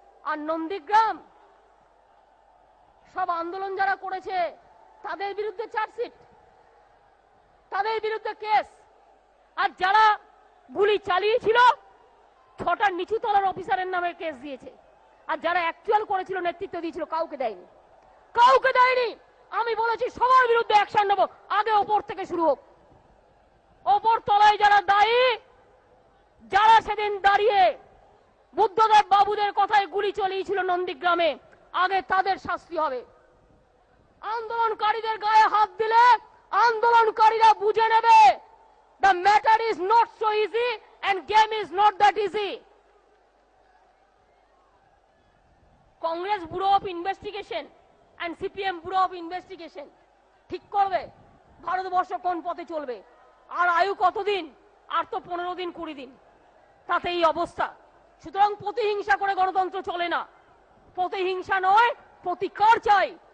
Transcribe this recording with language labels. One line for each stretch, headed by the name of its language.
Bangla: আর নন্দীগ্রাম সব আন্দোলন যারা করেছে তাদের বিরুদ্ধে চার্জশিট, তাদের বিরুদ্ধে কেস, আর যারা গুলি চালিয়েছিল 6টা নিচু তলার অফিসারের নামে কেস দিয়েছে, আর যারা অ্যাকচুয়াল করেছিল নেতৃত্ব দিয়েছিল কাউকে দেয়নি, কাউকে দেয়নি। আমি বলেছি সবার বিরুদ্ধে অ্যাকশন নেব, আগে ওপর থেকে শুরু হোক। ওপর তলায় যারা দায়ী, যারা সেদিন দাঁড়িয়ে বুদ্ধদেব বাবুদের কথায় গুলি চালিয়েছিল নন্দীগ্রামে, আগে তাদের শাস্তি হবে। আন্দোলনকারীদের গায়ে হাত দিলে আন্দোলনকারীরা বুঝে নেবে
English: the matter is not so easy and game is not that easy.
Bangla: Congress bureau of investigation and CPM bureau of investigation ঠিক করবে ভারতবর্ষ কোন পথে চলবে। আর আয়ু কতদিন? আর তো 15 দিন 20 দিন, তাতে এই অবস্থা। সুতরাং প্রতিহিংসা করে গণতন্ত্র চলে না, প্রতিহিংসা নয় প্রতিকার চাই।